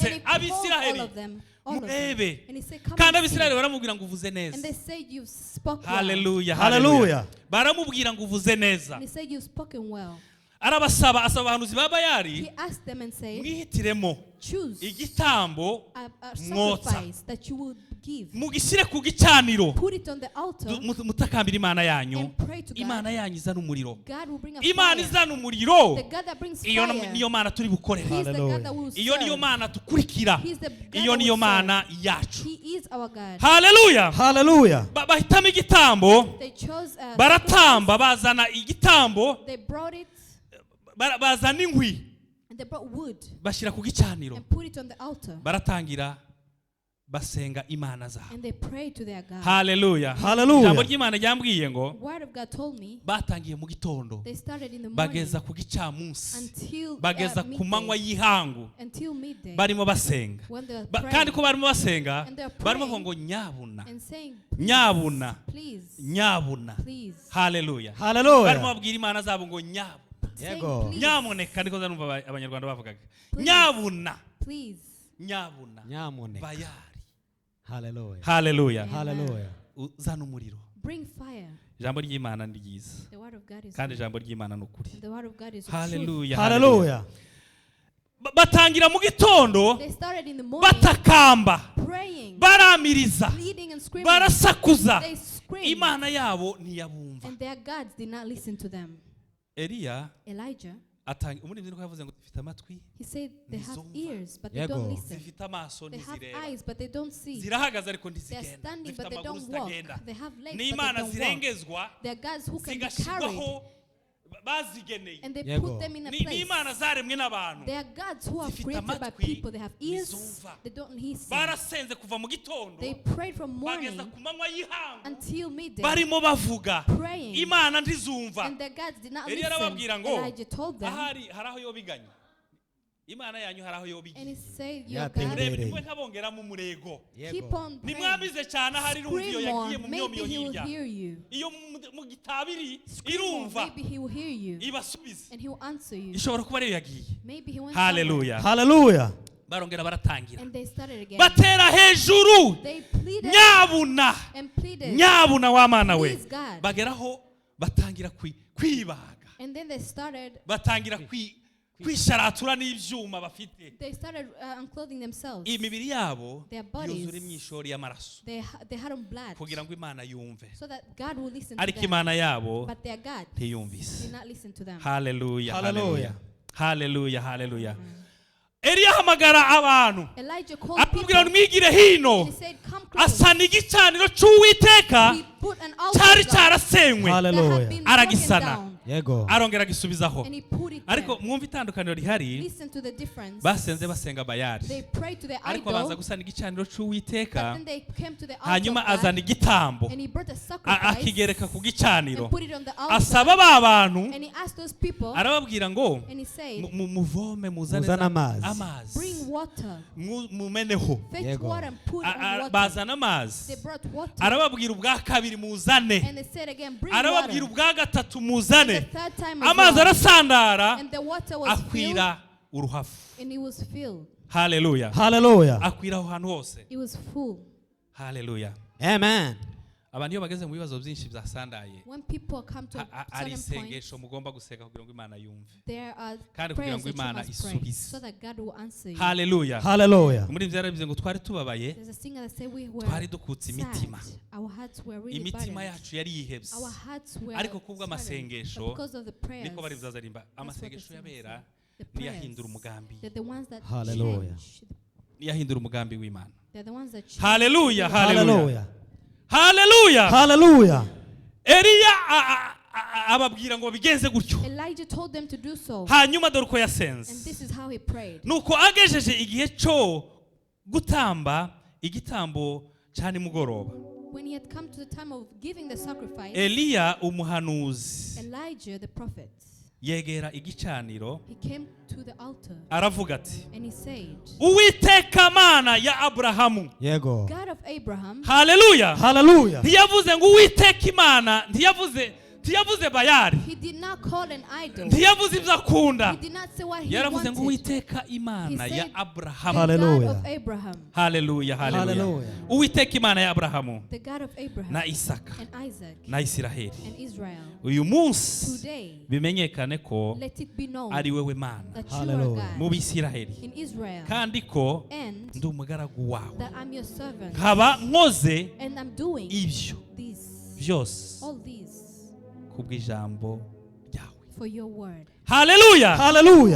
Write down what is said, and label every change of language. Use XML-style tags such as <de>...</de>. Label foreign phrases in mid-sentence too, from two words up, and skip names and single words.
<en>he called all</en> <rw>ab'Isiraheli</rw> <en>of them. All of them.</en> <rw>murebe.</rw> <en>And he said, come</en> <rw>Kandi</rw> <en>and see.</en> <rw>ab'Isiraheli baramubwira ngo uvuze</rw> <en>And</en> <rw>neza.</rw> <en>they said, you've spoken well.</en> <rw>Haleluya,</rw> <en>Hallelujah.</en> <rw>haleluya. Baramubwira ngo uvuze neza.</rw> <en>And he said, you've spoken well.</en> <rw>Arabasaba, asaba abahanuzi ba</rw> <en>He Bayali asked them and said,</en> <rw>mwihitiremo</rw> <en>choose</en> <rw>igitambo</rw> <en>a</en> <rw>mwotsa,</rw> <en>sacrifice that you will give.</en> <rw>mugishyire ku gicaniro,</rw> <en>Put it on the altar</en> <rw>mutakambira Imana yanyu.</rw> <en>and pray to God.</en> <rw>Imana yanyu izana umuriro.</rw> <en>God will bring a</en> <rw>Imana</rw> <en>fire.</en> <rw>izana umuriro,</rw> <en>The God that brings</en> <rw>iyo</rw> <en>fire.</en> <rw>niyo Mana turi bukorera.</rw> <en>He's the Hallelujah. God that will</en> <rw>Iyo niyo</rw> <en>serve.</en> <rw>Mana dukurikira.</rw> <en>He's the God</en> <rw>Iyo</rw> <en>that</en> <rw>niyo</rw> <en>will serve.</en> <rw>Mana yacu.</rw> <en>He is our God.</en> <rw>Haleluya.</rw> <en>Hallelujah.</en> <rw>Bahitamo igitambo,</rw> <en>They chose</en> <rw>baratamba, bazana igitambo,</rw> <en>they brought it</en> <rw>bazana inkwi,</rw> <en>and they brought wood</en> <rw>bashyira ku gicaniro,</rw> <en>and put it on the altar</en> <rw>baratangira basenga Imana zabo.</rw> <en>and they prayed to their God.</en> <rw>Haleluya.</rw> <en>Hallelujah.</en> <rw>Ijambo ry'Imana ryambwiye ngo</rw> <en>Word of God told me</en> <rw>batangiye mu gitondo</rw> <en>they started in the morning</en> <rw>bageza ku gicamunsi,</rw> <en>until</en> <rw>bageza ku manywa y'ihangu,</rw> <en>until midday</en> <rw>barimo basenga.</rw> <en>when they were</en> <rw>Kandi</rw> <en>praying</en> <rw>ko barimo basenga,</rw> <en>And they're</en> <rw>barimo</rw> <en>praying.</en> <rw>bavuga ngo nyabuna,</rw> <en>and saying,</en> <rw>nyabuna,</rw> <en>please,</en> <rw>nyabuna.</rw> <en>please,</en> <rw>Haleluya. Barimo</rw> <en>Hallelujah.</en> <rw>babwira Imana zabo ngo nyabuna,</rw> <en>saying,</en> <rw>Yego.</rw> <en>please,</en> <rw>nyamuneka, niko zanumva abanyarwanda bavugaga,</rw> <en>Please.</en> <rw>nyabuna,</rw> <en>please.</en> <rw>nyabuna, Nyamuneka. Bayali.</rw> <en>Hallelujah.</en> <rw>Haleluya. Amen.</rw> <en>Hallelujah.</en> <rw>Uzana umuriro.</rw> <en>Bring fire.</en> <rw>Ijambo ry'Imana ni ryiza,</rw> <en>The word of God is</en> <rw>kandi</rw> <en>good.</en> <rw>ijambo ry'Imana ni ukuri.</rw> <en>And the word of God is the truth.</en> <rw>Haleluya.</rw> <en>Hallelujah.</en> <rw>Batangira mu gitondo</rw> <en>They started in the morning</en> <rw>batakamba,</rw> <en>praying,</en> <rw>baramiriza,</rw> <en>pleading and screaming.</en> <rw>barasakuza.</rw> <en>They screamed,</en> <rw>Imana yabo ntiyabumva.</rw> <en>and their gods did not listen to them.</en> <rw>Eliya</rw> <en>Elijah,</en> <rw>umuririmbyi niko yavuze ngo zifite amatwi,</rw> <en>he said they have</en> <rw>Ntizumva.</rw> <en>ears, but they</en> <rw>Yego.</rw> <en>don't listen.</en> <rw>zifite amaso</rw> <en>They have</en> <rw>ntizireba,</rw> <en>eyes, but they don't see.</en> <rw>zirahagaze ariko</rw> <en>They are</en> <rw>ntizigenda,</rw> <en>standing,</en> <rw>zifite</rw> <en>but they</en> <rw>amaguru</rw> <en>don't walk.</en> <rw>zitagenda.</rw> <en>They have legs,</en> <rw>Ni</rw> <en>but they</en> <rw>Imana</rw> <en>don't walk.</en> <rw>zirengezwa,</rw> <en>They are gods who can be carried,</en> <rw>zigashyirwaho bazigeneye.</rw> <en>and they</en> <rw>Yego.</rw> <en>put them in a</en> <rw>Ni</rw> <en>place.</en> <rw>Imana zaremwe n'abantu.</rw> <en>They are gods who are</en> <rw>Zifite</rw> <en>created by</en> <rw>amatwi,</rw> <en>people. They have ears,</en> <rw>ntizumva.</rw> <en>they don't listen.</en> <rw>Barasenze kuva mu gitondo</rw> <en>They prayed from</en> <rw>bageza</rw> <en>morning</en> <rw>ku manywa y'ihangu,</rw> <en>until midday,</en> <rw>barimo bavuga,</rw> <en>praying,</en> <rw>Imana ntizumva.</rw> <en>and their gods did not</en> <rw>Eliya</rw> <en>listen.</en> <rw>arababwira ngo</rw> <en>Elijah told them,</en> <rw>ahari hari aho yobiganye, Imana yanyu hari aho</rw> <en>and</en> <rw>yobigiye.</rw> <en>he said, your Yeah, God, they-</en> <rw>Murebe nimwe ntabongeramo umurego,</rw> <en>keep on praying.</en> <rw>nimwamize cyane ahari irumva iyo</rw> <en>Scream more.</en> <rw>yagiye mu</rw> <en>Maybe</en> <rw>myomyo</rw> <en>he will</en> <rw>hirya,</rw> <en>hear you.</en> <rw>iyo mu gitabiri</rw> <en>Scream more.</en> <rw>irumva</rw> <en>Maybe he will hear you.</en> <rw>ibasubize,</rw> <en>And he will answer you.</en> <rw>ishobora kuba ariyo yagiye.</rw> <en>Maybe he went</en> <rw>Haleluya.</rw> <en>Hallelujah.</en> <rw>Barongera</rw> <en>somewhere.</en> <rw>baratangira</rw> <en>And they started again.</en> <rw>batera hejuru,</rw> <en>They pleaded</en> <rw>nyabuna,</rw> <en>and pleaded.</en> <rw>nyabuna w'amana we.</rw> <en>Please, God.</en> <rw>Bageraho batangira kwibaga,</rw> <en>And then they started</en> <rw>batangira kwisharatura n'ibyuma bafite.</rw> <en>They started unclothing themselves.</en> <rw>Imibiri yabo</rw> <en>Their bodies,</en> <rw>yuzura imyishori y'amaraso</rw> <en>they had on blood</en> <rw>kugira ngo Imana yumve,</rw> <en>so that God will listen to</en> <rw>ariko</rw> <en>them.</en> <rw>Imana yabo</rw> <en>But their God</en> <rw>ntiyumvise.</rw> <en>did not listen to them.</en> <rw>Haleluya, Hallelujah. haleluya, haleluya. Eliya ahamagara abantu</rw> <en>Elijah called</en> <rw>akubwira ngo</rw> <en>people</en> <rw>mwigire hino,</rw> <en>and he said, come close.</en> <rw>asana igicaniro cy'Uwiteka</rw> <en>He put an altar</en> <rw>cyari</rw> <en>down</en> <rw>cyarasenywe,</rw> <en>that had Hallelujah. been broken</en> <rw>Aragisana.</rw> <en>down.</en> <rw>Yego. arongera agisubizaho.</rw> <en>And he put it</en> <rw>Ariko</rw> <en>there.</en> <rw>mwumva itandukaniro rihari,</rw> <en>Listen to the difference.</en> <rw>basenze basenga</rw> <en>They Bayali, prayed to the</en> <rw>ariko baza</rw> <en>idol,</en> <rw>gusana igicaniro</rw> <en>but</en> <rw>cy'Uwiteka,</rw> <en>then they came to the altar</en> <rw>hanyuma</rw> <en>of God,</en> <rw>azana igitambo</rw> <en>and he brought a sacrifice</en> <rw>akigereka ku gicaniro,</rw> <en>and put it on the altar.</en> <rw>asaba ba bantu,</rw> <en>And he asked those people,</en> <rw>arababwira ngo</rw> <en>and he said,</en> <rw>muvome muzane Muzane amazi. amazi,</rw> <en>bring water.</en> <rw>mumeneho.</rw> <en>Fetch</en> <rw>Yego.</rw> <en>water and put on water.</en> <rw>Bazana amazi.</rw> <en>They brought water.</en> <rw>Arababwira ubwa kabiri muzane.</rw> <en>And they said again, bring</en> <rw>Arababwira</rw> <en>water.</en> <rw>ubwa gatatu</rw> <en>The</en> <rw>muzane.</rw> <en>third time as</en> <rw>Amazi</rw> <en>well.</en> <rw>arasandara</rw> <en>And the water was filled.</en> <rw>akwira uruhafu.</rw> <en>And it was filled.</en> <rw>Haleluya.</rw> <en>Hallelujah.</en> <rw>Akwira aho hantu hose.</rw> <en>It was full.</en> <rw>Haleluya.</rw> <en>Amen.</en> <rw>Abantu iyo bageze mu bibazo byinshi byasandaye,</rw> <en>When people come to</en> <rw>ari</rw> <en>certain points,</en> <rw>isengesho mugomba guseka kugira ngo Imana yumve.</rw> <en>there are</en> <rw>Kandi kugira</rw> <en>prayers</en> <rw>ngo</rw> <en>that you</en> <rw>Imana</rw> <en>must pray</en> <rw>isubize.</rw> <en>so that God will answer you.</en> <rw>Haleluya.</rw> <en>Hallelujah.</en> <rw>Umuririmbyi yarabivuze ngo twari tubabaye,</rw> <en>There's a singer that said we were</en> <rw>twari dukutse</rw> <en>sad.</en> <rw>imitima.</rw> <en>Our hearts were really</en> <rw>Imitima</rw> <en>burdened.</en> <rw>yacu yari yihebye.</rw> <en>Our hearts were</en> <rw>Ariko kubwo</rw> <en>saddened.</en> <rw>amasengesho,</rw> <en>But because of the prayers,</en> <rw>niko barivuze azarimba,</rw> <en>that's what the</en> <rw>amasengesho</rw> <en>singer</en> <rw>yabera</rw> <en>said. The prayers,</en> <rw>niyahindura umugambi.</rw> <en>they're the ones that Hallelujah. change.</en> <rw>Niyahindura umugambi w'Imana.</rw> <en>They're the ones that change.</en> <rw>Haleluya. Haleluya.</rw> <en>Hallelujah.</en> <rw>Haleluya.</rw> <en>Hallelujah.</en> <rw>Eliya ababwira ngo bigenze gutyo.</rw> <en>Elijah told them to do so.</en> <rw>Hanyuma dore uko</rw> <en>And</en> <rw>yasenze.</rw> <en>this is how he prayed.</en> <rw>Nuko agejeje igihe cyo gutamba igitambo cya nimugoroba,</rw> <en>When he had come to the time of giving the sacrifice,</en> <rw>Eliya umuhanuzi</rw> <en>Elijah the prophet,</en> <rw>yegera igicaniro</rw> <en>he came to the altar</en> <rw>aravuga ati,</rw> <en>and he said,</en> <rw>Uwiteka Mana ya Aburahamu. Yego.</rw> <en>God of Abraham,</en> <rw>Haleluya.</rw> <en>Hallelujah.</en> <rw>Ntiyavuze ngo Uwiteka Imana, ntiyavuze Bayali,</rw> <en>he did not call an idol.</en> <rw>ntiyavuze ibyo akunda,</rw> <en>He did not say what he</en> <rw>yaravuze ngo</rw> <en>wanted.</en> <rw>Uwiteka Imana</rw> <en>He</en> <rw>ya</rw> <en>said, Aburahamu. The God Hallelujah. of Abraham,</en> <rw>Haleluya. Haleluya.</rw> <en>Hallelujah.</en> <rw>Uwiteka Imana ya Aburahamu</rw> <en>the God of Abraham</en> <rw>na Isaka</rw> <en>and Isaac</en> <rw>na Isiraheli.</rw> <en>and Israel.</en> <rw>Uyu munsi</rw> <en>Today,</en> <rw>bimenyekane ko</rw> <en>let it be known</en> <rw>ari wewe Mana</rw> <en>that you Hallelujah. are</en> <rw>mu</rw> <en>God</en> <rw>Bisiraheli,</rw> <en>in Israel,</en> <rw>kandi ko</rw> <en>and</en> <rw>ndi umugaragu wawe,</rw> <en>that I'm your servant,</en> <rw>nkaba nkoze</rw> <en>and I'm doing</en> <rw>ibyo</rw> <en>this,</en> <rw>byose</rw> <en>all these</en> <rw>kubw'ijambo ryawe.</rw> <en>for your word.</en> <rw>Haleluya.</rw> <en>Hallelujah.</en>